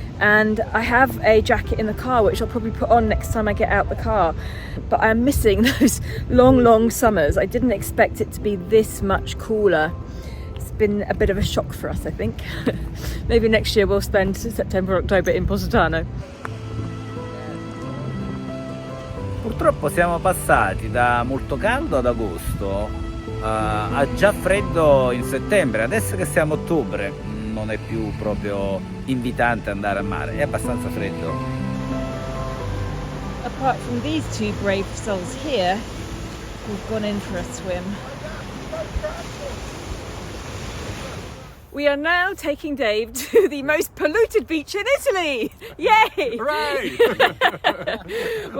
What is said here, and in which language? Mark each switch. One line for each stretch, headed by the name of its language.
English: And I have a jacket in the car, which I'll probably put on next time I get out the car. But I'm missing those long summers. I didn't expect it to be this much cooler. It's been a bit of a shock for us, I think. Maybe next year we'll spend September, October in Positano.
Italian: Purtroppo siamo passati da molto caldo ad agosto a già freddo in settembre. Adesso che siamo a ottobre non è più proprio invitante andare a mare, è abbastanza freddo.
English: Apart from these two brave souls here, we've gone in for a swim. We are now taking Dave to the most polluted beach in Italy! Yay! Hooray!